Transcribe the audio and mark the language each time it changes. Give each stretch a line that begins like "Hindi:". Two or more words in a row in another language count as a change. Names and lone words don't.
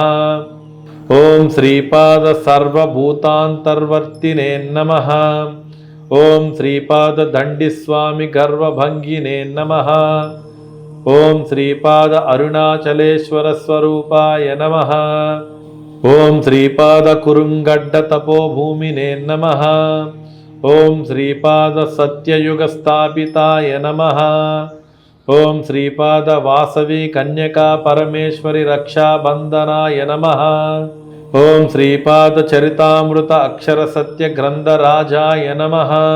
Sanskrit: ಓಂ ಶ್ರೀಪಾದ ಸರ್ವಭೂತಾಂತರ್ವರ್ತಿನೇ ನಮಃ. ಓಂ ಶ್ರೀಪಾದ ದಂಡಿಸ್ವಾಮಿ ಗರ್ವಭಂಗಿನೇ ನಮಃ. ಓಂ ಶ್ರೀಪಾದ ಅರುಣಾಚಲೇಶ್ವರ ಸ್ವರೂಪಾಯ ನಮಃ. ఓం శ్రీపాద కురుంగడ్డ తపోభూమినే నమః. ఓం శ్రీపాద సత్యయుగ స్థాపితాయ నమః. ఓం శ్రీపాద వాసవి కన్యకా పరమేశ్వరి రక్షాబంధనాయ నమః. ఓం శ్రీపాద చరితామృత అక్షర సత్య గ్రంథరాజాయ నమః.